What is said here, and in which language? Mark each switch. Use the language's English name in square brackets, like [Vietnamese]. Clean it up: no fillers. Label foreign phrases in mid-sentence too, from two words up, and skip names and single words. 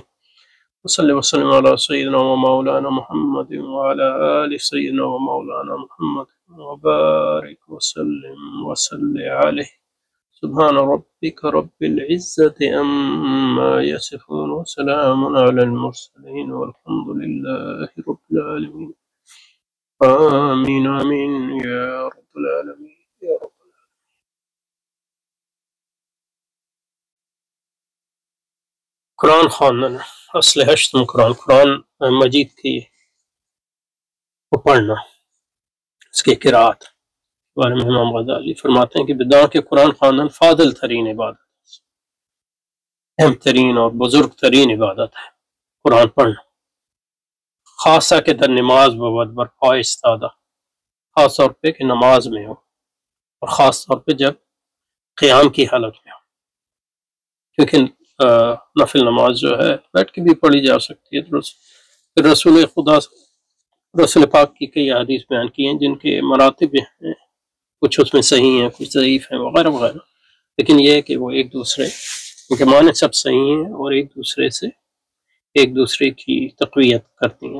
[Arabic] وصلي وسلم على سيدنا ومولانا محمد وعلى آل سيدنا ومولانا محمد وبارك وسلم عليه. سبحان ربك رب العزة عما يصفون وسلام على المرسلين والحمد لله رب العالمين. آمين آمين يا رب العالمين يا رب. [Persian] قرآن خواندن اصل ہشتم [Urdu] قرآن مجید کی پڑھنا، اس کی قرأت بارے میں امام غزالی فرماتے ہیں کہ [Persian] بدعا کے قرآن خواندن فاضل ترین عبادت، [Urdu] اہم ترین اور بزرگ ترین عبادت ہے قرآن پڑھنا، [Persian] خاصہ کہ در نماز بود برپا استادہ، [Urdu] خاص طور پہ کہ نماز میں ہو اور خاص طور پہ جب قیام کی حالت میں ہو، کیونکہ نفل نماز جو ہے بیٹھ کے بھی پڑھی جا سکتی ہے. رسول پاک کی کئی حدیث بیان کی ہیں جن کے مراتب ہیں، کچھ اس میں صحیح ہیں کچھ ضعیف ہیں وغیرہ وغیرہ، لیکن یہ ہے کہ وہ ایک دوسرے کے معنی سب صحیح ہیں اور ایک دوسرے کی تقویت کرتی ہیں.